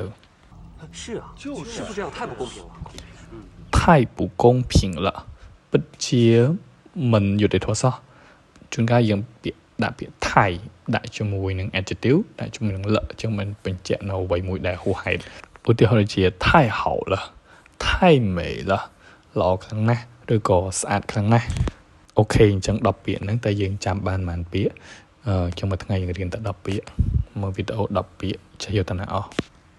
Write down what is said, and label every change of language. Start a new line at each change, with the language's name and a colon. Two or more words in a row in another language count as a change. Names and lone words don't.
Chinese: 是啊就是师傅这样太不公平了太不公平了
Khmer: ពិតជាមិនយុត្តិធម៌សោះជួនកាលយើងពាក្យដាក់ពាក្យថៃដាក់ជាមួយនឹង adjective ដាក់ជាមួយនឹងលអញ្ចឹងមិនបញ្ជាក់នៅអ្វីមួយដែលហួសហេតុឧទាហរណ៍ជា
Chinese: 太好了太美了
Khmer: ល្អខ្លាំងណាស់ឬក៏ស្អាតខ្លាំងណាស់អូខេអញ្ចឹង10ពាក្យហ្នឹងតែយើងចាំបានប៉ុន្មានពាក្យខ្ញុំមួយថ្ងៃយើងរៀនតែ10ពាក្យមើលវីដេអូ10ពាក្យចេះយកតាណាអស់